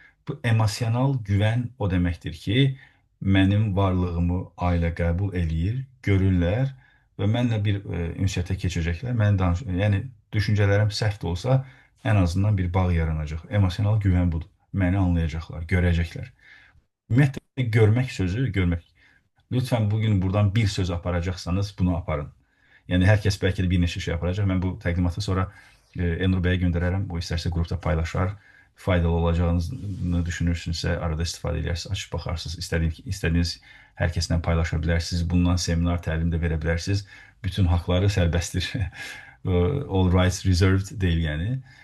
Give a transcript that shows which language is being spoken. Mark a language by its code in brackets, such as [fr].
[az] Bu emosional güvən o deməkdir ki, mənim varlığımı ailə qəbul eləyir, görürlər və mənlə bir ünsiyyətə keçəcəklər. Yəni düşüncələrim səhv də olsa, ən azından bir bağ yaranacaq. Emosional güvən budur. Məni anlayacaqlar, görəcəklər. Ümumiyyətlə görmək sözü, görmək. [tr] Lütfen bugün buradan bir söz aparacaksanız [az] bunu aparın. [tr] Yani herkes belki de bir neçə şey yapacak. Ben bu təqdimatı sonra Enur Bey'e gönderərəm. O isterse grupta paylaşar. [az] Faydalı olacağını düşünürsünüzsə arada istifadə edersiniz, açıb baxarsınız. İstədiyiniz hər kəslə paylaşa bilərsiniz. Bundan seminar, təlim də verə bilərsiniz. Bütün haqları sərbəstdir. [en] All rights reserved [az] deyil yəni.